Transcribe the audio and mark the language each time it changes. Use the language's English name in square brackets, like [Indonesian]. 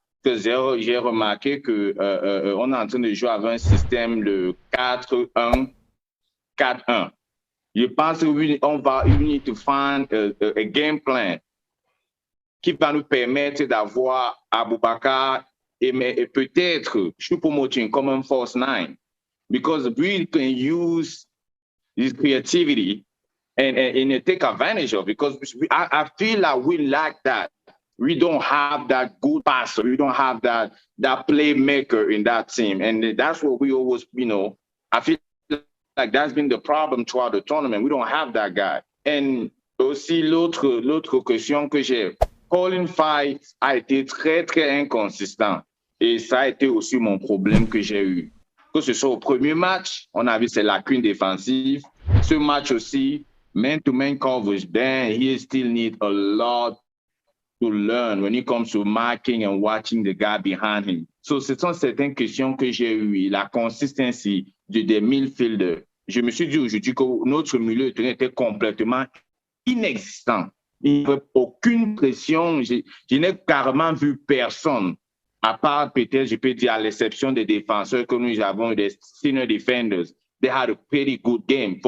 [French] Parce que j'ai remarqué que on est en train de jouer avec un système de 4-1-4-1. Je pense qu'on need to find a game plan qui va nous permettre d'avoir Aboubakar et peut-être Choupo-Moting comme un false nine. [English] Because we can use his creativity and take advantage of it. Because I feel like we lack that. We don't have that good passer. We don't have that playmaker in that team. And that's what we always, I feel like that's been the problem throughout the tournament. We don't have that guy. [French] And aussi, l'autre question que j'ai, Colin Fight a été très inconsistant. Et ça a été aussi mon problème que j'ai eu. Que ce soit au premier match, on a vu ses lacunes défensives. [English] Ce match aussi, man-to-man coverage, then he still needs a lot to learn when it comes to marking and watching the guy behind him. [French] So, ce sont certaines questions que j'ai eues. La consistency des midfielders. Je me suis dit aujourd'hui que notre milieu de terrain était complètement inexistant. Il n'y avait aucune pression. Je n'ai carrément vu personne. À part peut-être, je peux dire, à l'exception des défenseurs que nous avons, des senior defenders, they had a pretty good game.